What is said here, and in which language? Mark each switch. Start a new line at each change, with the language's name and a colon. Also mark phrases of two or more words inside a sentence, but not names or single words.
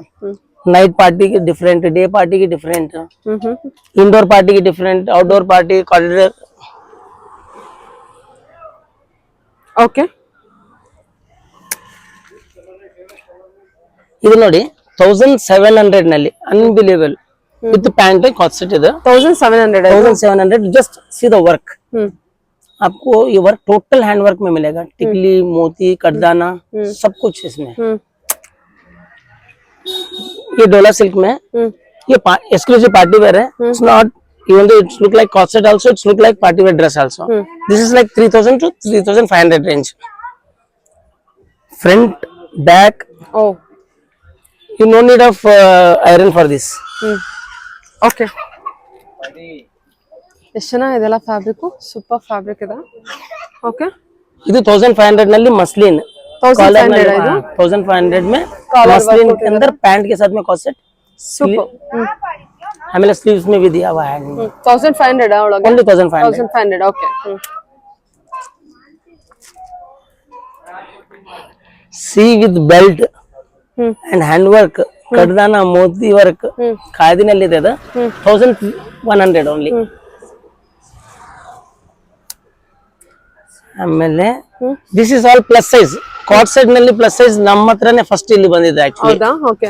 English: night party different, day party different, indoor party different, outdoor party corridor. ಓಕೆ
Kannada: ಇದು ನೋಡಿ 1700 ನಲ್ಲಿ
English: unbelievable with pant co-ord set
Kannada: ಇದೆ.
English: 1700 just see the work.
Hindi: आपको ये वर्क
English: total hand work
Hindi: में मिलेगा. टिकली, मोती, कटदाना सब कुछ इसमें. ये डोला सिल्क में ये
English: exclusive party wear
Hindi: है.
English: it's not even though it's look like corset also, it's look like party wear dress also. This is like 3000 to 3500 range. Front, back. Oh, you no need of iron for this.
Kannada: ಓಕೆ ಎಷ್ಟು ಚೆನ್ನಾಗಿದೆಲ್ಲ ಫ್ಯಾಬ್ರಿಕ್,
English: super fabric
Kannada: ಇದೆ. ಓಕೆ ಇದು 1500 ನಲ್ಲಿ मसलिन. 1500 ಇದು
Hindi: 1500 में मसलिन के अंदर पैंट के साथ में
English: co-ord set.
Kannada: ಸೂಪರ್.
Hindi: आमेಲೆ स्लीव्स में भी दिया हुआ है.
Kannada: 1500 ಒಳಗೆ.
English: only 1500.
Kannada: 1500 ಓಕೆ.
English: see with belt and hand work,
Kannada: ಕಡ್ದಾನ, ಮೋತಿ ವರ್ಕ್, ಖಾದಿನಲ್ಲಿ ಇದೆ ಅದು.
English: 1100 only. ಆಮೇಲೆ this is all plus size. co-ord set
Kannada: ನಲ್ಲಿ
English: plus size
Kannada: ನಮ್ಮ ಹತ್ರನೇ ಫಸ್ಟ್ ಇಲ್ಲಿ ಬಂದಿದೆ ಆಕ್ಚುಲಿ. ಹೌದಾ? ಓಕೆ